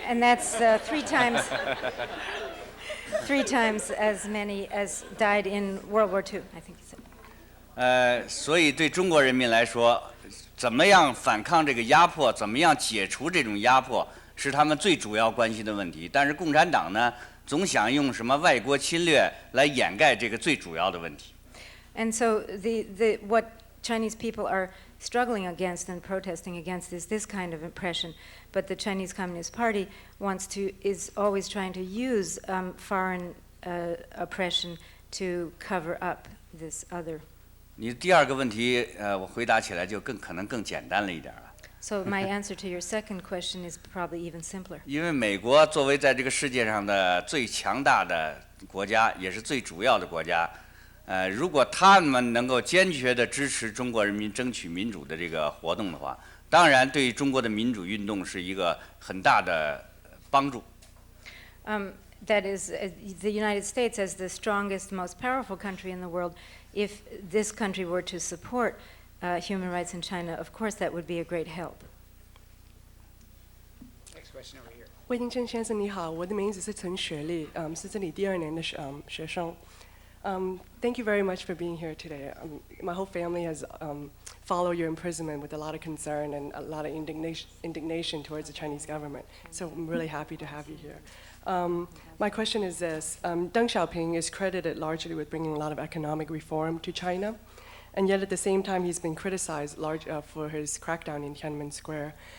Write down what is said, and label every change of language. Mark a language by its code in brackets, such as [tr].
[en] And that's 3 times 3 times as many as died in World War II, I think he said. [zh] 所以对中国人民来说，怎么样反抗这个压迫，怎么样解除这种压迫，是他们最主要关心的问题。但是共产党呢，总想用什么外国侵略来掩盖这个最主要的问题。 [en] And so what Chinese people are struggling against and protesting against is this kind of oppression, but the Chinese Communist Party is always trying to use foreign oppression to cover up this other. [zh] 你第2个问题，我回答起来就可能更简单了一点了。 [en] So my answer to your second question is probably even simpler. [zh] 因为美国作为在这个世界上的最强大的国家，也是最主要的国家，如果他们能够坚决地支持中国人民争取民主的这个活动的话，当然对于中国的民主运动是一个很大的帮助。 [en] That is, the United States, as the strongest, most powerful country in the world, if this country were to support human rights in China, of course that would be a great help. Next question over here. [zh] 魏金正先生你好，我的名字是陈雪莉，是这里第2年的学生。 [en] Thank you very much for being here today. My whole family has followed your imprisonment with a lot of concern and a lot of indignation towards the Chinese government. So I'm really happy to have you here. My question is this. Deng Xiaoping is credited largely with bringing a lot of economic reform to China, and yet at the same time he's been criticized for his crackdown in Tiananmen Square.